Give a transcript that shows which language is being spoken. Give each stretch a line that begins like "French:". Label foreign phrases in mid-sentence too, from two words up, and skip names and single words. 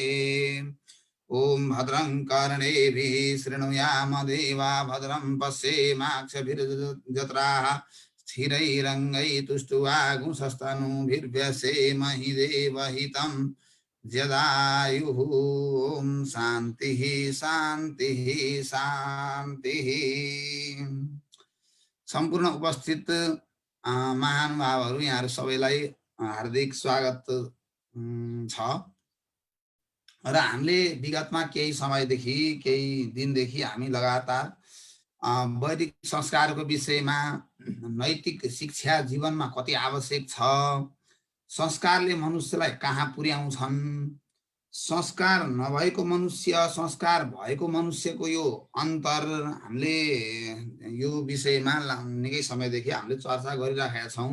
Sanskrit: ओम भद्रं कर्णेभिः शृणुयाम देवा भद्रं पश्येमाक्षभिर्जत्राः स्थिरैरङ्गैस्तुष्ट्वागुंसस्तनूभिर्व्यसेम हि देवहितं जदायुः। ओम शान्तिः शान्तिः शान्तिः।
Nepali: सम्पूर्ण उपस्थित महानुभावहरू यहाँहरू सबैलाई हार्दिक स्वागत छ। र हामीले विगतमा केही समयदेखि, केही दिनदेखि हामी लगातार वैदिक संस्कारको विषयमा, नैतिक शिक्षा जीवनमा कति आवश्यक छ, संस्कारले मनुष्यलाई कहाँ पुर्याउँछन्, संस्कार नभएको मनुष्य, संस्कार भएको मनुष्यको यो अन्तर, हामीले यो विषयमा निकै समयदेखि हामीले चर्चा गरिराखेका छौँ।